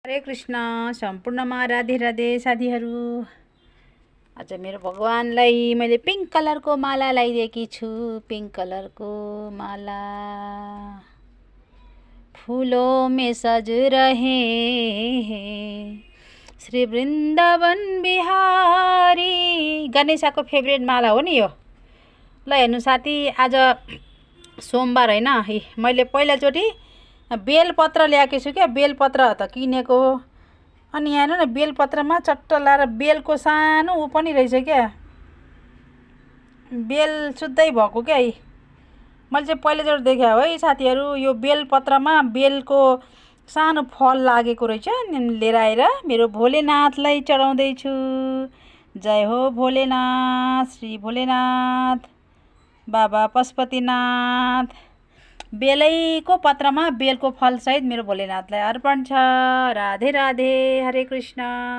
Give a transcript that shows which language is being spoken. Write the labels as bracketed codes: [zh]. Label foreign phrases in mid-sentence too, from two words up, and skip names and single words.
[ne] हरे कृष्ण सम्पूर्णमा राधे राधे साथीहरू। आज मेरो भगवानलाई मैले [en] pink colorको [ne] माला लगाइदिएकी छु। पिंक कलरको माला [hi] फूलों में सज रहे हैं श्री वृन्दावन बिहारी। [ne] गणेशको फेभरेट माला हो नि यो। ल हेर्नु साथी, आज सोमबार हैन, मैले पहिलोचोटि बेलपत्र ल्याएकी छु क्या। बेलपत्र त किनेको हो, अनि यहाँ हेर्नु न, बेलपत्रमा चट्ट लाएर बेलको सानो ऊ पनि रहेछ क्या, बेल सुत्दै भएको क्या। मैले चाहिँ पहिलोचोटि देखेँ है साथीहरू। यो बेलपत्रमा बेलको सानो फल लागेको रहेछ। लिएर आएर मेरो भोलेनाथलाई चढाउँदैछु। जय हो भोलेनाथ, श्री भोलेनाथ बाबा पशुपतिनाथ। बेलैको पत्रमा बेलको फलसहित मेरो भोलेनाथलाई अर्पण छ। राधे राधे, हरे कृष्ण।